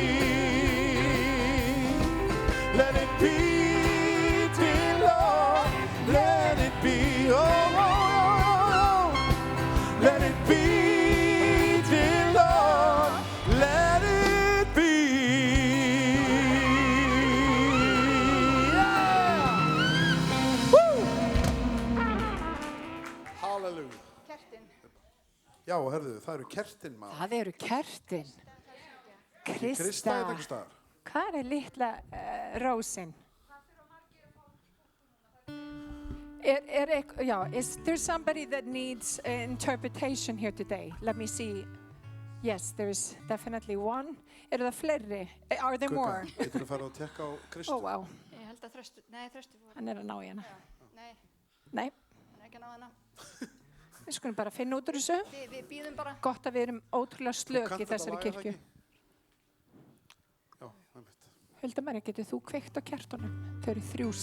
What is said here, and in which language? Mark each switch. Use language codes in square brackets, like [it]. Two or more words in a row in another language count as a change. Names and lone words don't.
[en] Let it be, dear Lord, let it be. Oh, oh, oh. Let it be, dear Lord, let it be. Yeah. Woo. Hallelujah. [is] Kertin. Já, herðu, það eru kertin, maður. Það eru kertin. Krista Krista. er einhvers staðar. Hvað er litla rósin? [en] Is there somebody that needs interpretation here today? Let me see. Yes, there's definitely one. [is] Eru það fleiri? [en] Are there more? [is] Getur þú farið að tekka á Kristu? [en] Oh, wow. [is] Ég held að þröstu fór. Hann er að ná í hana. Nei, Nei, hann er ekki að ná hana. við skulum bara finna út úr þessu. Við býðum bara. Gott að við erum ótrúlega slök í þessari kirkju. Já, einmitt. Hulda María, getur þú kveikt á kertunum?